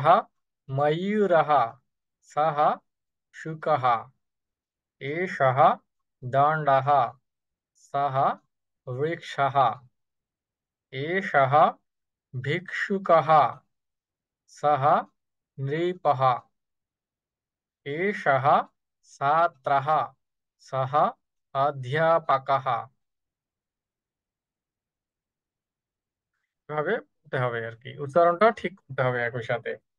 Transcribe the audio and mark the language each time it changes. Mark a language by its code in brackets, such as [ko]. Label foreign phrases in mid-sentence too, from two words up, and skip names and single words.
[sa] मयूरः, सः शुकः, एषः दण्डः, सः वृक्षः, एषः भिक्षुकः, सः नृपः, एषः छात्रः, सः अध्यापकः। [bn] এভাবে বলতে হবে আর কি, উচ্চারণটা ঠিক করতে হবে একই সাথে।